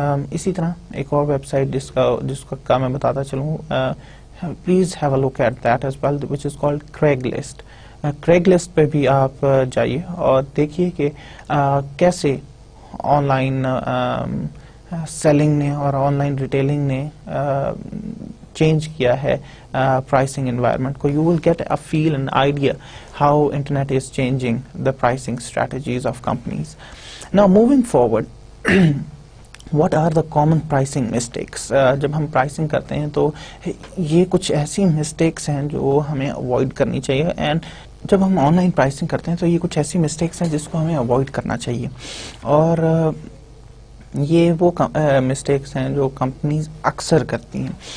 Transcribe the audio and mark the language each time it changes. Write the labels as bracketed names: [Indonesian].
[Urdu] اسی طرح ایک اور ویب سائٹ جس کا میں بتاتا چلوں, [English] Please have a look at that as well, which is called Craigslist. [Urdu] Craigslist پہ بھی آپ جائیے اور دیکھیے کہ کیسے آن لائن سیلنگ نے اور آن لائن ریٹیلنگ نے چینج کیا ہے pricing environment کو. [English] You will get a feel and idea how internet is changing the pricing strategies of companies. Now moving forward, what are the common pricing mistakes? [Urdu] جب ہم pricing کرتے ہیں تو یہ کچھ ایسی mistakes ہیں جو ہمیں avoid کرنی چاہیے, and جب ہم آن لائن پرائسنگ کرتے ہیں تو یہ کچھ ایسی مسٹیکس ہیں جس کو ہمیں اوائڈ کرنا چاہیے. اور یہ وہ مسٹیکس ہیں جو کمپنیز اکثر کرتی ہیں.